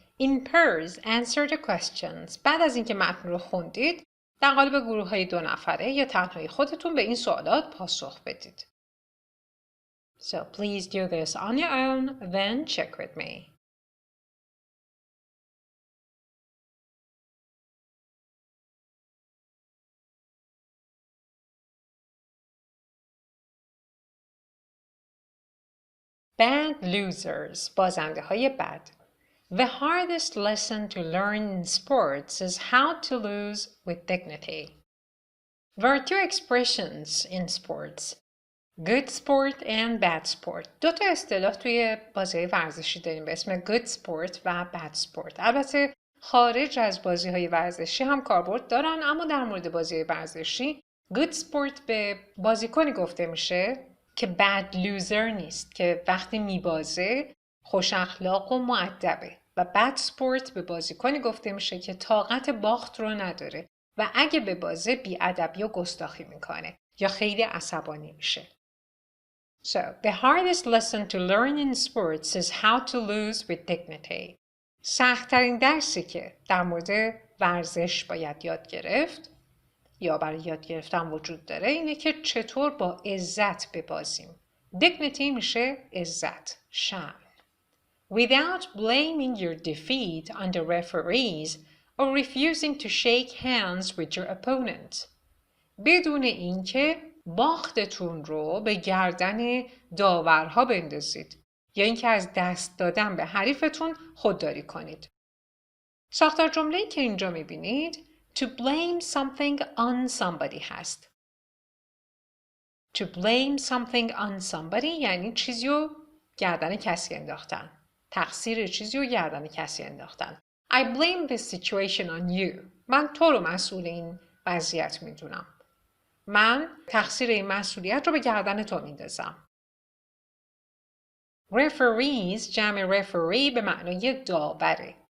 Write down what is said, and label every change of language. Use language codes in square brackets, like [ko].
[en] In pairs answer the questions. [fa] بعد از اینکه متن رو خوندید در قالب گروه‌های 2 نفره یا تنهایی خودتون به این سوالات پاسخ بدید. [en] So please do this on your own, then check with me. Bad losers. [fa] بازنده های بد. [en] The hardest lesson to learn in sports is how to lose with dignity. There are two expressions in sports. Good sport and bad sport. [fa] دو تا اصطلاح توی بازی ورزشی داریم به اسم good sport و bad sport. البته خارج از بازی‌های ورزشی هم کاربرد دارن، اما در مورد بازی ورزشی good sport به بازیکنی گفته میشه که bad loser نیست، که وقتی میبازه خوش اخلاق و مؤدبه، و bad sport به بازیکنی گفته میشه که طاقت باخت رو نداره و اگه ببازه بی‌ادبی و گستاخی میکنه یا خیلی عصبانی میشه. [en] So, the hardest lesson to learn in sports is how to lose with dignity. [fa] سخت‌ترین درسی که در مورد ورزش باید یاد گرفت یا برای یاد گرفتن وجود داره اینه که چطور با عزت ببازیم. Dignity میشه عزت، شأن. [en] Without blaming your defeat on the referees or refusing to shake hands with your opponent. [fa] بدون اینکه باختتون رو به گردن داورها بندازید یا اینکه از دست دادن به حریفتون خودداری کنید. ساختار جمله‌ای که اینجا می‌بینید [en] to blame something on somebody [fa] هست. [en] To blame something on somebody [fa] یعنی چیزی رو گردن کسی انداختن. تقصیر چیزی رو گردن کسی انداختن. [en] I blame this situation on you. [fa] من تو رو مسئول این وضعیت میدونم. من تقصیر این مسئولیت رو به گردن تو میندازم. Referees جمع referee به معنای داوره.